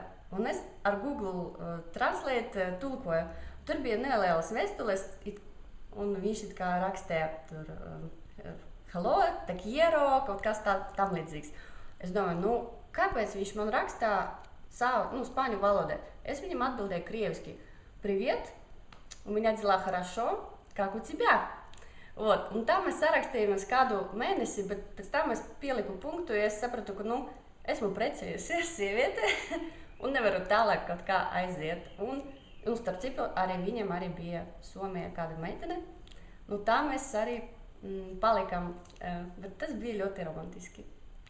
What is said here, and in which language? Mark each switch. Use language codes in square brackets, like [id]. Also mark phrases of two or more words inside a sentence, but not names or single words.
[lv] Un es ar Google Translate tulkoju. Tur bija nelielas vēstules, un viņš it kā rakstīja tur hello, [es] te quiero, [lv] kaut kas tam līdzīgs. Es domāju, kāpēc viņš man rakstā savu spāņu valodā? Es viņam atbildēju krieviski, [ru] привет, у меня дела хорошо, как у тебя? [lv] Un tā mēs sarakstījāmies kādu mēnesi, bet pēc tam es pieliku punktu, ja es sapratu, ka esmu precējusies sieviete, un nevaru tālāk kaut kā aiziet. Un starp citu, arī viņam arī bija Somijā kāda meitene. Tā mēs arī palikam, bet tas bija ļoti romantiski.